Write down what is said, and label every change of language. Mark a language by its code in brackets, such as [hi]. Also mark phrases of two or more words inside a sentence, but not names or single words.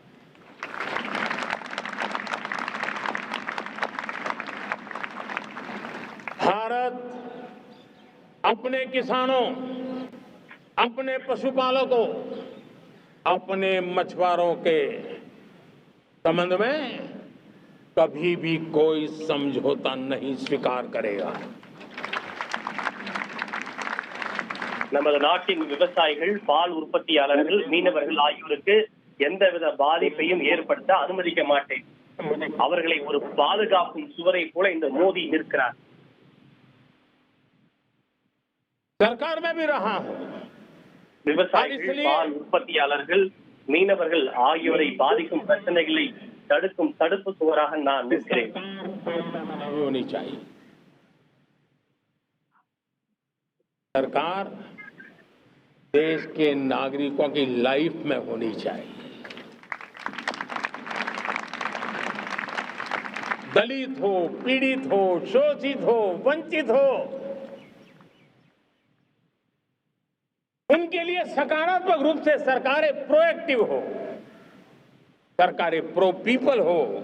[hi] भारत अपने किसानों, अपने पशुपालकों, अपने मछुआरों के संबंध में कभी भी कोई समझौता नहीं स्वीकार करेगा. [ta] நமது நாட்டின் விவசாயிகள், பால் உற்பத்தியாளர்கள், மீனவர்கள் ஆகியோருக்கு எந்தவித பாதிப்பையும் ஏற்படுத்த அனுமதிக்க மாட்டேன். அவர்களை ஒரு பாதுகாப்பும் சுவரை போல இந்த மோடி நிற்கிறார். [hi] सरकार में भी रहा हूं. [ta] விவசாயிகள், பால் உற்பத்தியாளர்கள், மீனவர்கள் ஆகியோரை பாதிக்கும் பிரச்சனைகளை தடுக்கும் தடுப்பு சுவராக நான் நிற்கிறேன். [hi] होनी चाहिए. सरकार देश के नागरिकों की लाइफ में होनी चाहिए. दलित हो, पीड़ित हो, शोषित हो, वंचित हो, उनके लिए सकारात्मक रूप से सरकारें प्रोएक्टिव हो, सरकारें [en] pro people [hi] हो.